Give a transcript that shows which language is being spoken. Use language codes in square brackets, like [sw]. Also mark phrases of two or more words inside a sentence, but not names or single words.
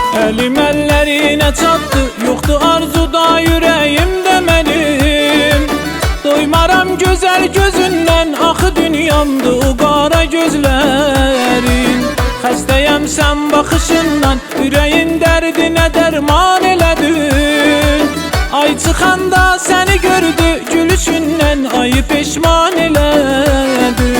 [tr] Elim ellerine çattı, yoktu arzuda yüreğimde benim. Doymaram güzel gözünden, [az] axı dünyamdı o qara gözlerin. Xəstəyəm sən baxışından, ürəyin dərdinə dərman elədin. Ay çıxanda səni gördü, gülüşündən ayı peşman elədin.